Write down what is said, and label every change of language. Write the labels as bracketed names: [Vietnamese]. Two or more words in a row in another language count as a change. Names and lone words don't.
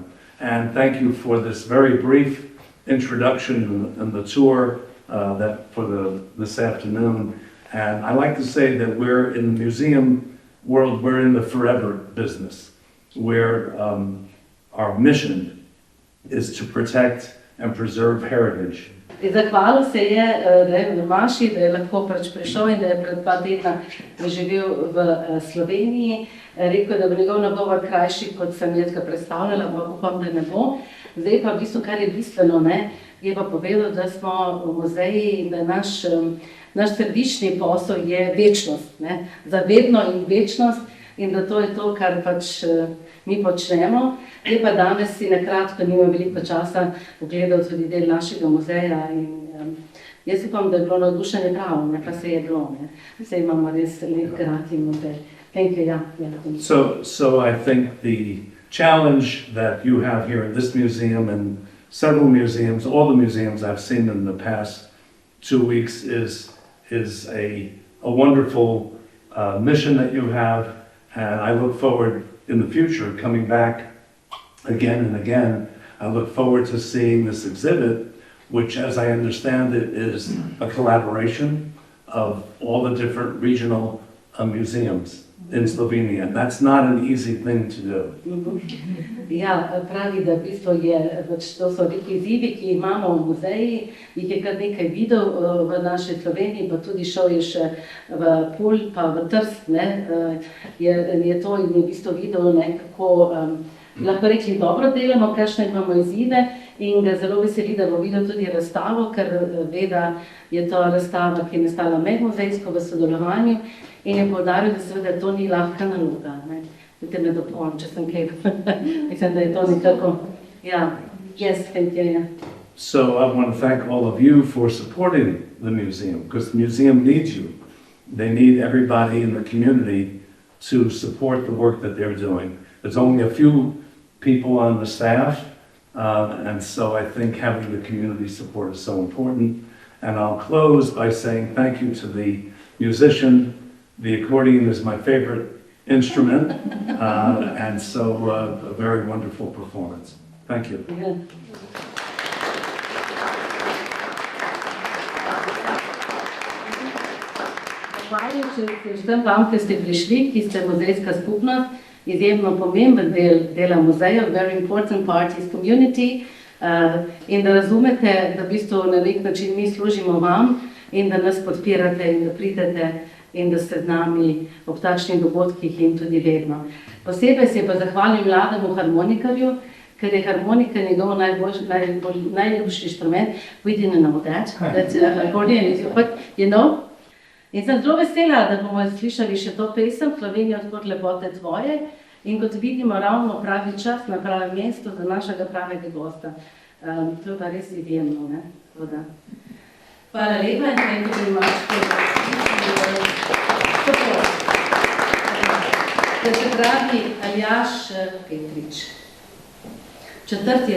[English] And thank you for this very brief introduction and the tour this afternoon. And I like to say that we're in the museum world, we're in the forever business, where our mission is to protect and preserve heritage. [Slovenian] Zahvalil se je Maši, da je lahko prišel in da je pred 2 tedna živel v Sloveniji. Rekel, da bo njegov nagovor krajši, kot sem jaz ga predstavljala, ampak upam, da ne bo. Zdaj pa v bistvu, kar je bistveno, je pa povedal, da smo v muzeji in da naš središčni posel je večnost, za vedno in večnost, in da to je to, kar pač mi počnemo. Je pa danes si nakratko nima veliko časa pogledal tudi del našega muzeja in jaz upam, da je bilo navdušenje pravo, pa se je bilo. Vse imamo res lep grad in muzej. [English] Thank you, yeah. So I think the challenge that you have here at this museum and several museums, all the museums I've seen in the past 2 weeks is a wonderful mission that you have, and I look forward in the future coming back again and again. I look forward to seeing this exhibit, which, as I understand it, is a collaboration of all the different regional museums in Slovenia. That's not an easy thing to do. [Slovenian] Ja, pravi, da v bistvu to so neki izzivi, ki imamo v muzeji, jih je kar nekaj videl v naši Sloveniji, pa tudi šel je še v Pulj, pa v Trst, je to in je v bistvu videl, kako lahko rekli dobro delamo, kakšne imamo izzive, in ga zelo veseli, da bo videl tudi razstavo, ker ve, da je to razstava, ki je nastala medmuzejsko v sodelovanju, in je poudaril, da seveda to ni lahka naloga. Da te ne dopolnim, če sem kaj. Mislim, da je to nekako. [English] Yes, thank you. So I want to thank all of you for supporting the museum, because the museum needs you. They need everybody in the community to support the work that they're doing. There's only a few people on the staff, and so I think having the community support is so important. And I'll close by saying thank you to the musician. The accordion is my favorite instrument, and so a very wonderful performance. Thank you. [Slovenian] Hvala vsem vam, ki ste prišli, ki ste muzejska skupnost, izjemno pomemben del dela muzeja, [English] very important part is community, [Slovenian] in da razumete, da v bistvu na nek način mi služimo vam in da nas podpirate in da pridete in da ste z nami ob takšnih dogodkih in tudi vedno. Posebej se pa zahvalim mlademu harmonikarju, ker je harmonika njegov najljubši inštrument. [English] We didn't know that accordion is, but you know. [Slovenian] In sem zelo vesela, da bomo slišali še to pesem, Slovenija, odkot lepote tvoje, in kot vidimo, ravno pravi čas na pravem mestu za našega pravega gosta. To je pa res izjemno, Hvala lepa in [English] thank you very much for support. [Slovenian] Se pravi Aljaž Petrič. 4.